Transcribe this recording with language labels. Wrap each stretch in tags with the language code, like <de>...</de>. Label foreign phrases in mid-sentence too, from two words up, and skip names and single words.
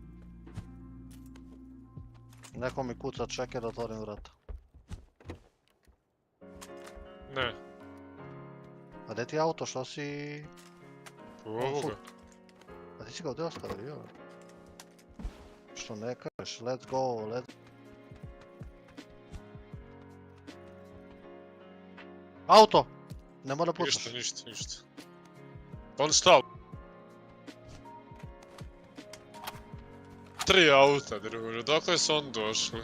<hr>Neko mi kuca, čekaj da otvorim vrata. Ne. A gdje ti je auto, što si... U ovoga. A ti si ga ovdje ostavio? Što ne kažeš?</hr> <en>Let's go, let's...</en> <hr>Auto! Ne mora pucaš. Ništa. On stao. 3 auta, druže, dokle su on došli?</hr>